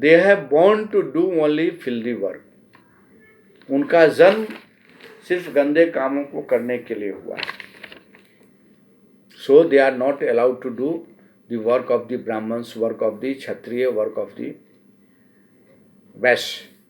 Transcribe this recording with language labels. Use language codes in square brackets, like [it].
[en] They have born to do only filthy work. [hi] उनका जन्म सिर्फ गंदे कामों को करने के लिए हुआ है। [en] So they are not allowed to do the work of the Brahmins, work of the Kshatriya, work of the Vaishya.